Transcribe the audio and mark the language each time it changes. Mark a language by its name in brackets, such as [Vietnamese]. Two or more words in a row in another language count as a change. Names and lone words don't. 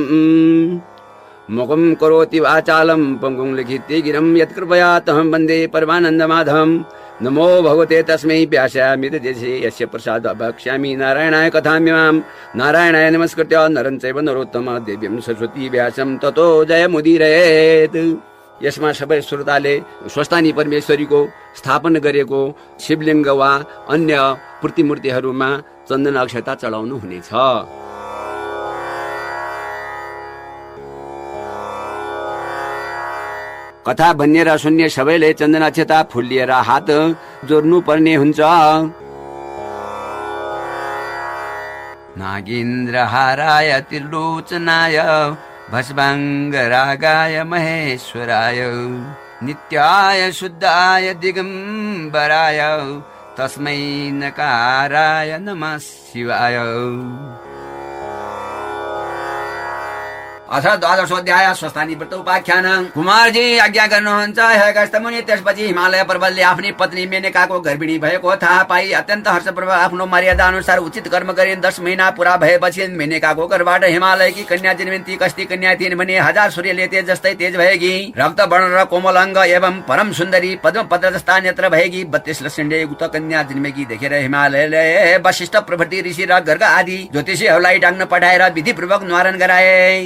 [Sanskrit] मुखं करोति वाचालं पङ्गुं लिखिते गिरं यत्कृपया तहं वन्दे परमानन्दमाधवम्। नमो भगवते तस्मै व्यासामितदेशे यस्य प्रसादः वक्ष्यामि नारायणाय कथामिमां। नारायणाय नमस्कृत्य नरं चैव नरोत्तमं देवीं सरस्वती व्यासं ततो जयमुदीरयेत्। [Nepali] यसमा सबै श्रोताले स्वस्तानी परमेश्वरीको स्थापना गरेको शिवलिङ्ग वा अन्य प्रतिमूर्तिहरूमा चन्दन अक्षता चढाउनु हुनेछ। कथा भन्ने र सुन्ने सबैले चन्दन अक्षता फुल लिएर हात जोड्नु पर्ने हुन्छ। [Sanskrit] नागेन्द्र हाराय त्रिलोचनाय भस्माङ्गरागाय महेश्वराय नित्याय शुद्धाय दिगम्बराय तस्मै नकाराय नमः शिवाय। अथ द्वादशोऽध्याय स्वस्थानी व्रत उपाख्यान। [Nepali] कुमारजी आज्ञा गर्नुहुन्छ हे अगस्त्य मुनि। त्यसपछि हिमालय पर्वतले आफ्नी पत्नी मेनकाको गर्भिणी भएको थाहा पाई अत्यन्त हर्षपूर्वक आफ्नो मर्यादा अनुसार उचित कर्म गरिन्। 10 महिना पूरा भएपछि मेनकाको गर्भबाट हिमालयकी कन्या जन्मिन्। ती कस्ती कन्या थिइन् भने 1000 सूर्यले तेज जस्तै तेज भएकी, रक्त वर्ण र कोमल अङ्ग एवं परम सुन्दरी, पद्मपत्र जस्ता नेत्र भएकी 32 लक्षणले युक्त कन्या जन्मेकी देखेर हिमालयले वशिष्ठ प्रभृति ऋषि र गर्ग आदि ज्योतिषीहरूलाई डाक्न पठाएर विधिपूर्वक न्वारण गराए।